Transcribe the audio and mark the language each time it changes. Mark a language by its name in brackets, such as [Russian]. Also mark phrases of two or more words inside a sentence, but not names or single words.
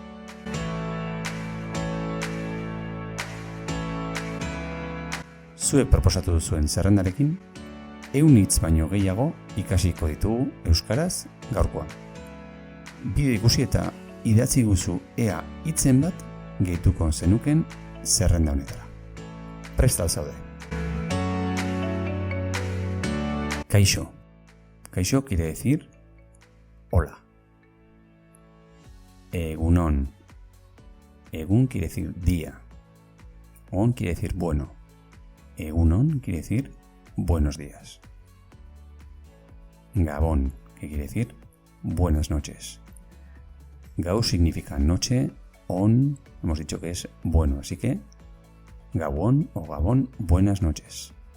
[Basque] Zuek proposatu duzuen zerrendarekin, 100 hitz baino gehiago ikasiko ditugu euskaraz gaurkoan. Bideo ikusi eta idatzi guzu ea hitzen bat gehituko zenuken zerrenda honetara. Prest al zaude. Kaixo. [Spanish] Kaixo quiere decir hola. Egunon. Egun quiere decir día. On quiere decir bueno. Egunon quiere decir buenos días. Gabón, que quiere decir buenas noches. Gau significa noche, on hemos dicho que es bueno, así que Gabón o Gabón, buenas noches.